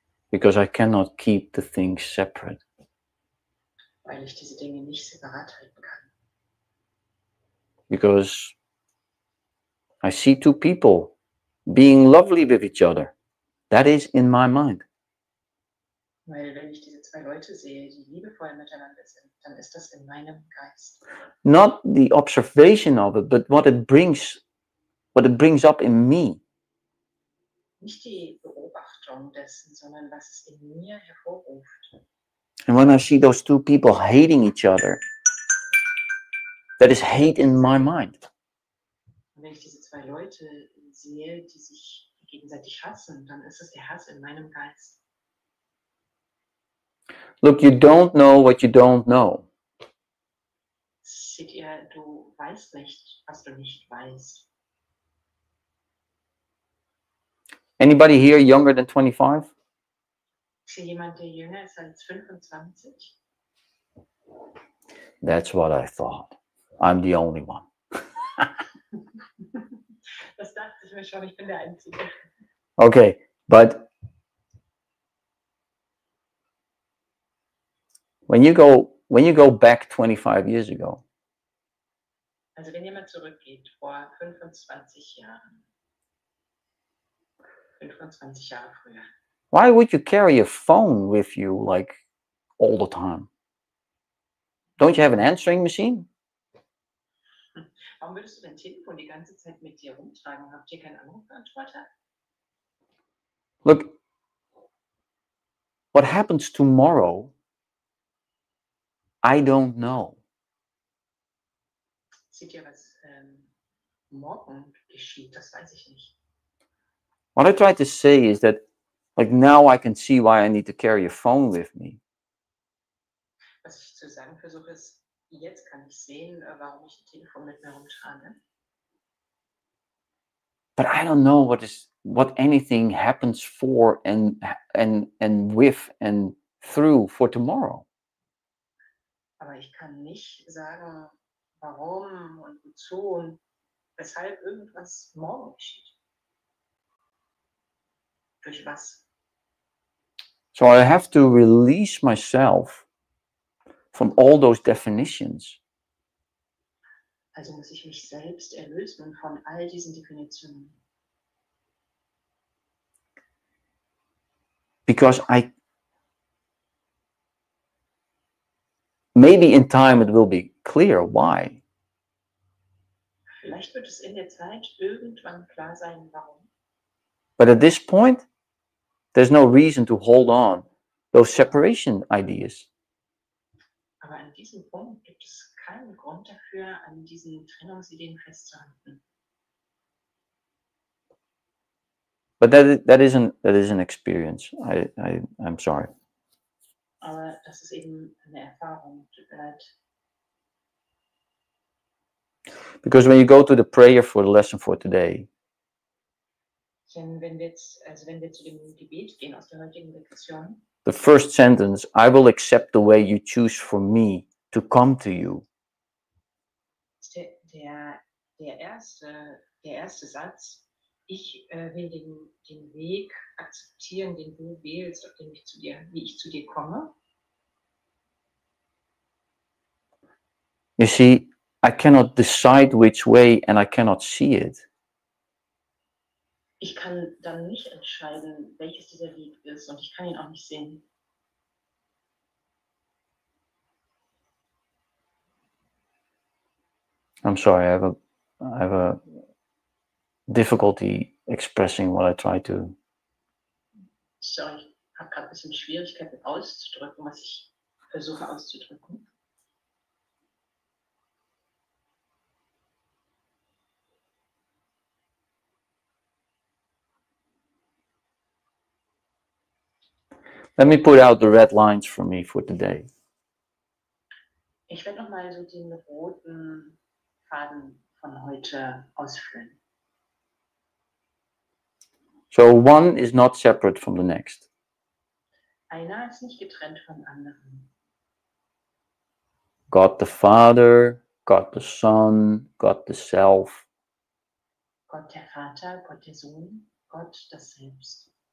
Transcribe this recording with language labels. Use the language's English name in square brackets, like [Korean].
[English] Because I cannot keep the things separate. [German] Weil ich diese Dinge nicht separat halten kann. [English] Because I see two people being lovely with each other. That is in my mind. [German] Weil wenn ich diese zwei Leute sehe, die liebevoll miteinander sind, dann ist das in meinem Geist. [English] Not the observation of it, but what it brings up in me. [German] Nicht die Beobachtung dessen, sondern was es in mir hervorruft. [English] And when I see those two people hating each other, that is hate in my mind. [German] Und wenn ich diese zwei Leute sehe, die sich gegenseitig hassen, dann ist es der Hass in meinem Geist. [English] Look, you don't know what you don't know. [German] Seht ihr, du weißt nicht, was du nicht weißt. [English] Anybody here younger than 25? [German] Ist hier jemand, der jünger ist als 25? [English] That's what I thought. I'm the only one. [German] Das dachte ich mir schon, ich bin der Einzige. [English] Okay, but when you go back 25 years ago, [German] Also wenn jemand zurückgeht vor 25 Jahren, 25 Jahre früher, [English] why would you carry a phone with you like all the time? Don't you have an answering machine? [German] warum würdest du dein Telefon die ganze Zeit mit dir rumtragen? Habt ihr keinen Anrufbeantworter? [English] Look, what happens tomorrow, I don't know. [German] Seht ihr, was morgen geschieht? Das weiß ich nicht. [English] What I try to say is that, like, now I can see why I need to carry a phone with me. [German] Was ich zu sagen versuche, ist, jetzt kann ich sehen, warum ich ein Telefon mit mir rumtrage. [English] But I don't know what anything happens for and with and through for tomorrow. [German] Aber ich kann nicht sagen, warum und wozu und weshalb irgendwas morgen geschieht. Durch was? [English] So I have to release myself from all those definitions. [German] Also muss ich mich selbst erlösen von all diesen Definitionen. [English] Because maybe in time it will be clear why. [German] Vielleicht wird es in der Zeit irgendwann klar sein, warum. [English] But at this point, there's no reason to hold on those separation ideas. [German] Aber an diesem Punkt gibt es keinen Grund dafür, an diesen Trennungsideen festzuhalten. [English] But that is an experience. I'm sorry. [German] Aber das ist eben eine Erfahrung. Tut mir leid. [English] Because when you go to the prayer for the lesson for today, [German] Denn wenn wir zu dem Gebet gehen aus der heutigen Lektion, [English] the first sentence, I will accept the way you choose for me to come to you. [German] ist der erste Satz, ich will den Weg akzeptieren, den du wählst, auf dem wie ich zu dir komme. [English] You see, I cannot decide which way and I cannot see it. [German] Ich kann dann nicht entscheiden, welches dieser Weg ist und ich kann ihn auch nicht sehen. [English] I'm sorry, I have a difficulty expressing what I try to. [German] Sorry, ich habe gerade ein bisschen Schwierigkeiten auszudrücken, was ich versuche auszudrücken. [English] Let me put out the red lines for me for today. [German] Ich werde nochmal so den roten Faden von heute ausfüllen. [English] So one is not separate from the next. [German] Einer ist nicht getrennt vom anderen. [English] God the Father, God the Son, God the Self. [German] Gott der Vater, Gott der Sohn, Gott das Selbst.